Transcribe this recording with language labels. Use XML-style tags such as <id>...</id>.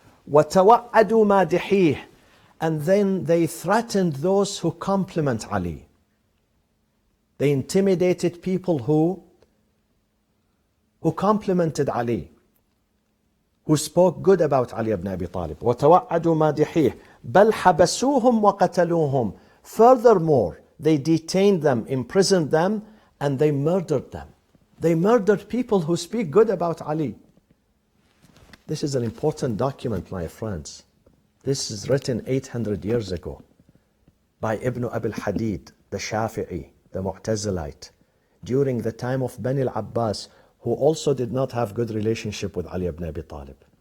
<ar>وَتَوَعَّدُوا مَادِحِيهِ,</ar> <en>and then they threatened those who compliment Ali. They intimidated people who complimented Ali, who spoke good about Ali ibn Abi Talib.</en> <ar>وَتَوَعَّدُوا مَادِحِيهِ بَلْ حَبَسُوهُمْ وَقَتَلُوهُمْ.</ar> <en>Furthermore, they detained them, imprisoned them, and they murdered them. They murdered people who speak good about Ali. This is an important document, my friends. This is written 800 years ago by Ibn Abil Hadid, the Shafi'i, the Mu'tazilite, during the time of Bani al-Abbas, who also did not have good relationship with Ali ibn Abi Talib.</en>